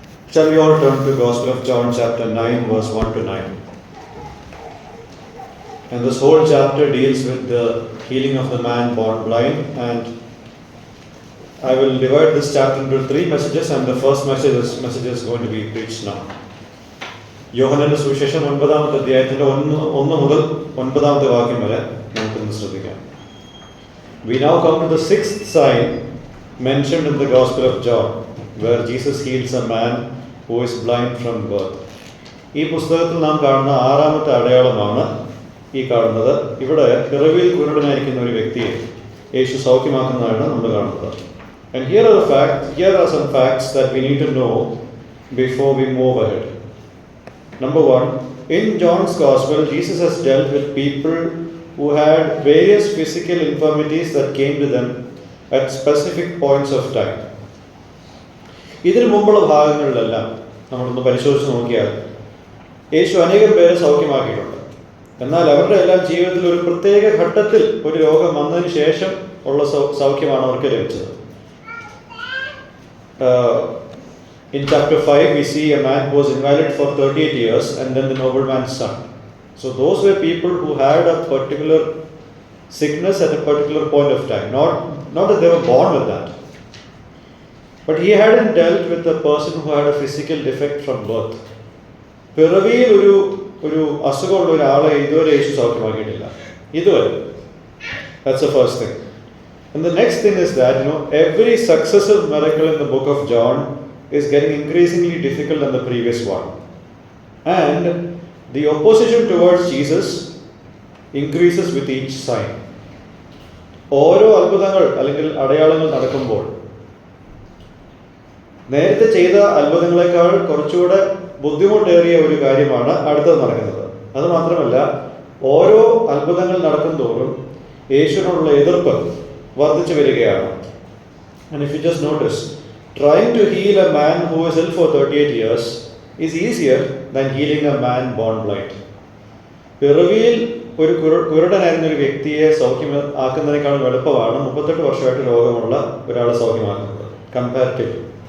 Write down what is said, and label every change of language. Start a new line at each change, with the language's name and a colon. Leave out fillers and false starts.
English: Shall we all turn to the Gospel of John chapter 9 verse 1 to 9. And this whole chapter deals with the healing of the man born blind, and I will divide this chapter into 3 messages, and the first message is going to be preached now.
Malayalam: യോഹന്നാന്റെ സുവിശേഷം 9-ാമത്തെ അധ്യായത്തിന്റെ 1 മുതൽ 9-ാമത്തെ വാക്യം വരെ നമുക്കൊന്ന് ശ്രദ്ധിക്കാം.
English: We now come to the 6th sign mentioned in the Gospel of John, where Jesus heals a man who is blind from birth.
Malayalam: ഈ പുസ്തകത്തിൽ നാം കാണുന്ന 6-ാമത്തെ അടയാളമാണ് ഈ കാണുന്നത്. ഇവിടെ പിറവിയിൽ കുരുടനായിരിക്കുന്ന ഒരു വ്യക്തിയെ യേശു സൗഖ്യമാക്കുന്നതാണ് നമ്മൾ കാണുന്നത്.
English: And here are some facts that we need to know before we move ahead. Number 1, in John's Gospel, Jesus has dealt with people who had various physical infirmities that came to them at specific points of time.
Malayalam: ഇതിനു മുമ്പുള്ള ഭാഗങ്ങളിലെല്ലാം നമ്മളൊന്ന് പരിശോധിച്ച് നോക്കിയാൽ യേശു അനേകം പേരെ സൗഖ്യമാക്കിയിട്ടുണ്ട്. എന്നാൽ അവരുടെ എല്ലാം ജീവിതത്തിൽ ഒരു പ്രത്യേക ഘട്ടത്തിൽ ഒരു രോഗം വന്നതിന് ശേഷം ഉള്ള സൗഖ്യമാണ് അവർക്ക് ലഭിച്ചത്.
English: In chapter 5, we see a man who was invalid for 38 years and then the nobleman's son. So those were people who had a particular sickness at a particular point of time. Not that they were born with that. But he hadn't dealt with a person who had a physical defect from birth.
Malayalam: പിറവിയിൽ ഒരു അസുഖമുള്ള ഒരാളെ ഇതുവരെ യേശു സൗഖ്യമാക്കിയിട്ടില്ല. ഇതുവരെ.
English: That's the first thing. And the next thing is that, every successive miracle in the book of John is getting increasingly difficult than the previous one. And the opposition towards Jesus increases with each sign.
Malayalam: ഓരോ അത്ഭുതങ്ങൾ അല്ലെങ്കിൽ അടയാളങ്ങൾ നടക്കുമ്പോൾ നേരത്തെ ചെയ്ത അത്ഭുതങ്ങളെക്കാൾ കുറച്ചുകൂടെ ബുദ്ധിമുട്ടേറിയ ഒരു കാര്യമാണ് അടുത്തത് നടക്കുന്നത്. അത് മാത്രമല്ല, ഓരോ അത്ഭുതങ്ങൾ നടക്കും തോറും യേശുവിനോടുള്ള എതിർപ്പ് വർദ്ധിച്ചു വരികയാണ്.
English: And if you just notice, trying to heal a man who is ill for 38 years is easier than healing a man born blind.
Malayalam: പിറവിയിൽ ഒരു കുരുടനായിരുന്ന ഒരു വ്യക്തിയെ സൗഖ്യമാക്കുന്നതിനേക്കാളും എളുപ്പമാണ് 38 വർഷമായിട്ട് രോഗമുള്ള ഒരാളെ സൗഖ്യമാക്കുന്നത് കമ്പാരിറ്റീവ്ലി.